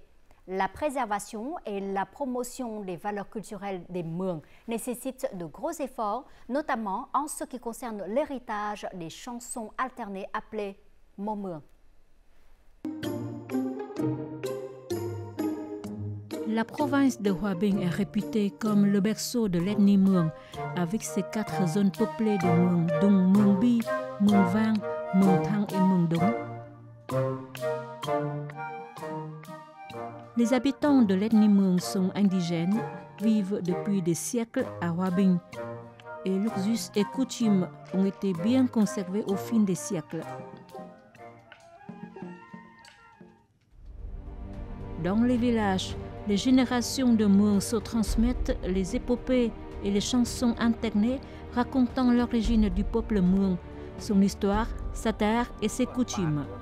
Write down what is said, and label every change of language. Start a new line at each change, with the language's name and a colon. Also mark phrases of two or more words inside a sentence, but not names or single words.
French: La préservation et la promotion des valeurs culturelles des Mường nécessitent de gros efforts, notamment en ce qui concerne l'héritage des chansons alternées appelées Mô Mường. La province de Hòa Bình est réputée comme le berceau de l'ethnie Mường, avec ses 4 zones peuplées de Mường Dung, Mường Bi, Mường Vang, Mường Thang et Mường Đúng. Les habitants de l'ethnie Muong sont indigènes, vivent depuis des siècles à Hòa Bình et leurs us et coutumes ont été bien conservés au fil des siècles. Dans les villages, les générations de Muong se transmettent les épopées et les chansons internées racontant l'origine du peuple Muong, son histoire, sa terre et ses coutumes.